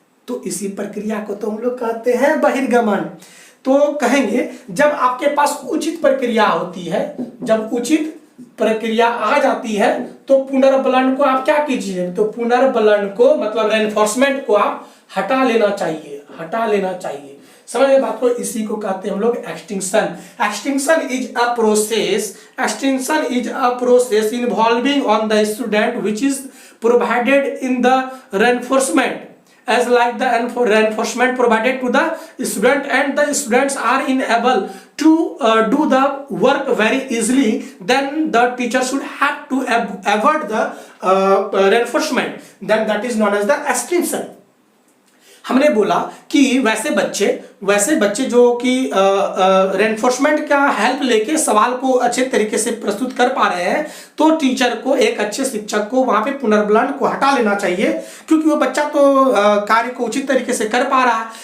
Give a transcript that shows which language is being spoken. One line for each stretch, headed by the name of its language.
Hindi: तो इसी प्रक्रिया को तो हम लोग कहते हैं बहिर्गमन। तो कहेंगे जब आपके पास उचित प्रक्रिया होती है, जब उचित प्रक्रिया आ जाती है तो पुनर्बलन को आप क्या कीजिए, तो पुनर्बलन को मतलब रेनफोर्समेंट को आप हटा लेना चाहिए, हटा लेना चाहिए। समझ बात को, इसी को कहते हैं हम लोग
English: Extinction. Extinction is a process, extinction is a process involving on the student which is provided in the reinforcement as like the reinforcement provided to the student and the students are unable to do the work very easily, then the teacher should have to avoid the reinforcement, then that is known as the extinction.
Hindi: हमने बोला कि वैसे बच्चे जो कि reinforcement का help लेके सवाल को अच्छे तरीके से प्रस्तुत कर पा रहे हैं, तो टीचर को, एक अच्छे शिक्षक को वहां पे पुनर्बलन को हटा लेना चाहिए, क्योंकि वो बच्चा तो कार्य को उचित तरीके से कर पा रहा है।